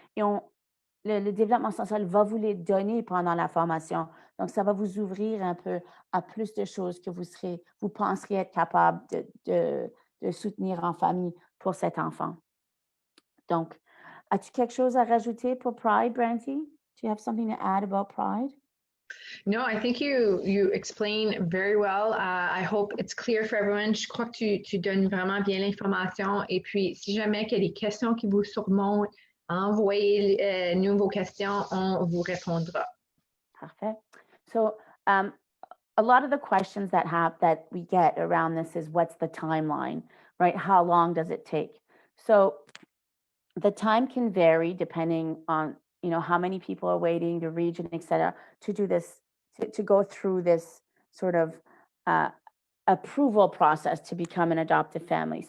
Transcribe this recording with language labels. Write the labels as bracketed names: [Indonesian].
[French] Et le développement social va vous les donner pendant la formation. Donc, ça va vous ouvrir un peu à plus de choses que vous penserez être capable de soutenir en famille pour cet enfant. Donc, as-tu quelque chose à rajouter pour Pride, Brandy? [English] Do you have something to add about Pride? No, I think you explain very well. I hope it's clear for everyone. [French] Je crois que tu donnes vraiment bien l'information. Et puis, si jamais il y a des questions qui vous surmontent, envoyez-nous vos questions, on vous répondra. [English] Perfect. So, a lot of the questions that we get around this is what's the timeline, right? How long does it take? So, the time can vary depending on how many people are waiting, the region, et cetera, to do this, to go through this sort of uh, approval process to become an adoptive family.